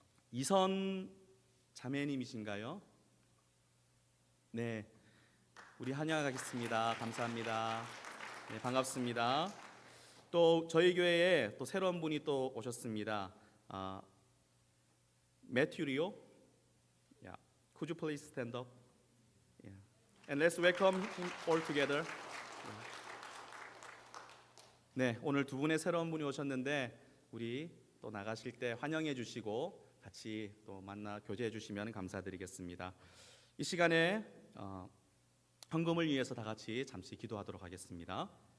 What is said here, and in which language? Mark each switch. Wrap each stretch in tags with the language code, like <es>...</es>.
<ko>이선 자매님이신가요? 네, 우리 환영하겠습니다. 감사합니다. 네, 반갑습니다. 또 저희 교회에 또 새로운 분이 또 오셨습니다. 매튜 리오.</ko> <en>Yeah. Could you please stand up? Yeah. And let's welcome him all together. Yeah.</en> <ko>네, 오늘 두 분의 새로운 분이 오셨는데 우리 또 나가실 때 환영해 주시고 같이 또 만나 교제해 주시면 감사드리겠습니다. 이 시간에 헌금을 위해서 다 같이 잠시 기도하도록 하겠습니다.</ko>